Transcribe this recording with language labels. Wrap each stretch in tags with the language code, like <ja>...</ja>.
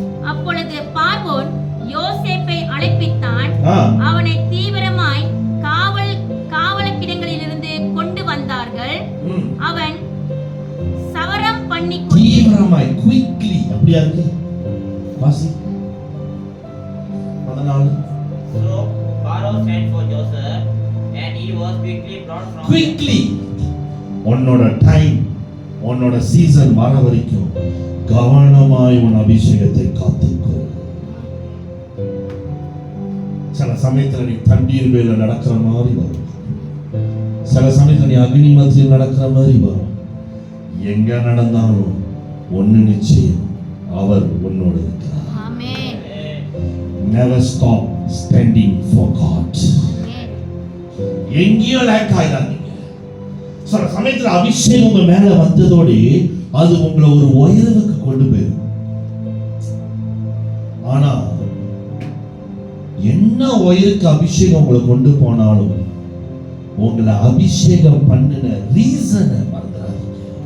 <ta>அப்பொழுது பார்வோன் யோசேப்பை அழைப்பித்தான். அவனை தீவிரமாய் காவலக்கிடங்களிலிருந்து கொண்டு வந்தார்கள். அவன் சவரம் பண்ணி தீவிரமாய், குயிக்லி, அப்படியா இருக்கு வாசி. 14.</ta> <en>So Pharaoh sent for Joseph, and he was quickly brought from. Quickly.</en> <ta>உன்னோட டைம், உன்னோட சீசன் வர வரைக்கும் கவனமாய் உன் அபிஷேகத்தை காத்துக்கோ. சில சமயத்துல நீ தண்ணீர் மேல நடக்கிற மாதிரி வரும், சில சமயத்துல நீ அக்னி மத்தியில் நடக்கிற மாதிரி வரும். எங்க நடந்தாலும் ஒன்னு நிச்சயம், அவர் உன்னோட இருக்கிறார். ஆமென்.</ta> <en>Never stop standing for God.</en> <ta>எங்கேயோ லேக் ஆயிடாதீங்க. சில சமயத்துல அபிஷேகம் உங்க மேல வந்ததோடு அது உங்களை ஒரு உயர்வுக்கு கொண்டு போயிடும். ஆனா என்ன உயருக்கு அபிஷேகம் உங்களை கொண்டு போனாலும் உங்களை அபிஷேகம் பண்ணின ரீசனை மறந்துடாதீங்க.</ta>